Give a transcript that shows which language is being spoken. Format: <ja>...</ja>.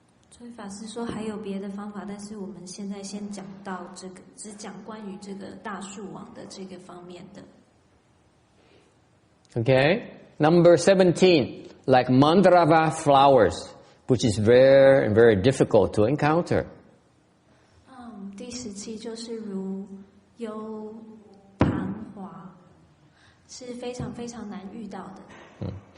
<zh>所以法师说还有别的方法，但是我们现在先讲到这个，只讲关于这个大树王的这个方面的。</zh> <en>Okay, number 17, like mandrava flowers, which is very, very difficult to encounter.</en> <zh>第17就是如优昙华，是非常非常难遇到的。</zh>